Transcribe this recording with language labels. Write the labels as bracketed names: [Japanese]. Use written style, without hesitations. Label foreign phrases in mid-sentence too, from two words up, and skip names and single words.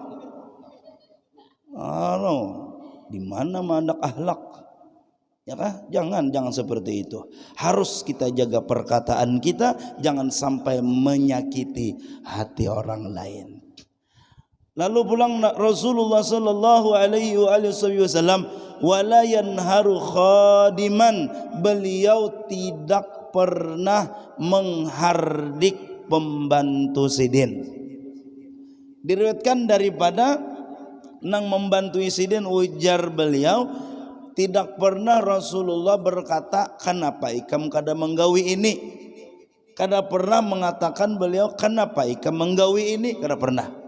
[Banjar] Di mana mandak akhlak? Ya kah? Jangan seperti itu. [Indonesian] Harus kita jaga perkataan kita, jangan sampai menyakiti hati orang lain. [Banjar] Lalu pulang Rasulullah [Arabic] sallallahu alaihi wasallam wala yanharu khadiman, [Banjar] beliau tidak pernah menghardik pembantu sidin. Diriwayatkan daripada nang membantu sidin, ujar beliau tidak pernah Rasulullah berkata kenapa ikam kada menggawi ini, kada pernah mengatakan beliau kenapa ikam menggawi ini, kada pernah.